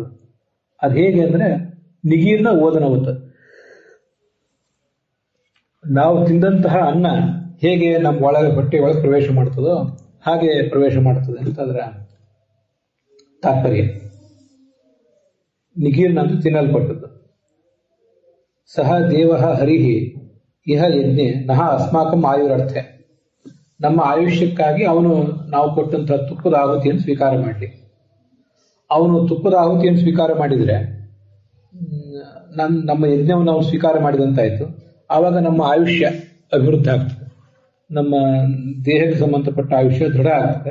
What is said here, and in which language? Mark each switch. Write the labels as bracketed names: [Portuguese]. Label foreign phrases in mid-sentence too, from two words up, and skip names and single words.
[Kannada] ಅದು ಹೇಗೆ ಅಂದ್ರೆ [Sanskrit] ನಿಗೀರ್ಣ ಓದನವತ್, [Kannada] ನಾವು ತಿಂದಂತಹ ಅನ್ನ ಹೇಗೆ ನಮ್ಮ ಒಳಗೆ ಹೊಟ್ಟೆ ಒಳಗೆ ಪ್ರವೇಶ ಮಾಡ್ತದೋ ಹಾಗೆ ಪ್ರವೇಶ ಮಾಡ್ತದೆ ಅಂತ ಅದರ ತಾತ್ಪರ್ಯ. ನಿಗೀರ್ಣ ಅಂತ ತಿನ್ನಲ್ಪಟ್ಟದ್ದು. [Sanskrit] ಸಹ ದೇವ ಹರಿಹಿ ಇಹ ಯಜ್ಞೆ ನಹ ಅಸ್ಮಾಕಂ ಆಯುರರ್ಥೆ, [Kannada] ನಮ್ಮ ಆಯುಷ್ಯಕ್ಕಾಗಿ ಅವನು ನಾವು ಕೊಟ್ಟಂತಹ ತುಪ್ಪದ ಆಹುತಿಯನ್ನು ಸ್ವೀಕಾರ ಮಾಡಲಿ. ಅವನು ತುಪ್ಪದ ಆಹುತಿಯನ್ನು ಸ್ವೀಕಾರ ಮಾಡಿದರೆ ನಮ್ಮ ಯಜ್ಞವನ್ನು ನಾವು ಸ್ವೀಕಾರ ಮಾಡಿದಂತಾಯ್ತು. ಆವಾಗ ನಮ್ಮ ಆಯುಷ್ಯ ಅಭಿವೃದ್ಧಿ ಆಗ್ತದೆ, ನಮ್ಮ ದೇಹಕ್ಕೆ ಸಂಬಂಧಪಟ್ಟ ಆಯುಷ್ಯ ದೃಢ ಆಗ್ತದೆ.